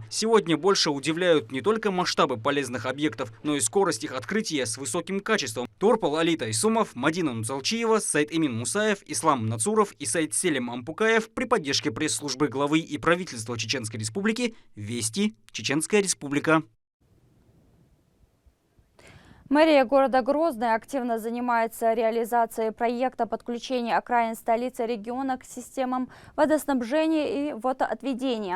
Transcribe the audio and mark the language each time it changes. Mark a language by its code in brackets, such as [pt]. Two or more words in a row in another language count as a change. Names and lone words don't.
[ru] Сегодня больше удивляют не только масштабы полезных объектов, но и скорость их открытия с высоким качеством. Торпал Алита Исумов, Мадина Нуцалчиева, Сайд Эмин Мусаев, Ислам Нацуров и Сайд Селим Ампукаев при поддержке пресс-службы главы и правительства Чеченской Республики «Вести. Чеченская Республика». Мэрия города Грозный активно занимается реализацией проекта подключения окраин столицы региона к системам водоснабжения и водоотведения.